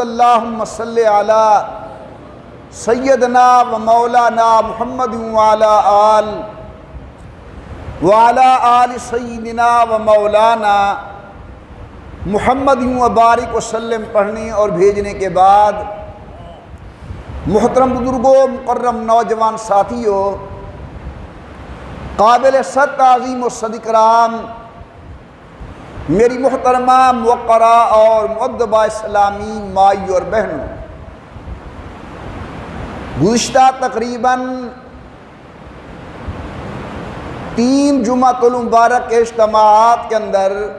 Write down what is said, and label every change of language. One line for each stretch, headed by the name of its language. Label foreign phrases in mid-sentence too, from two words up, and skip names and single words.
Arabic: اللہم صلی علی سیدنا و مولانا محمد وعلی آل سیدنا و مولانا محمد وبارک وسلم
Urdu: پڑھنے اور بھیجنے کے بعد محترم بزرگوں، مکرم نوجوان ساتھیوں، قابل صد تعظیم و صد اکرام میری محترمہ موقرہ اور مؤدبہ اسلامی مائی اور بہنوں، گزشتہ تقریباً 3
Arabic: جمعۃ المبارک
Urdu: کے اجتماعات کے اندر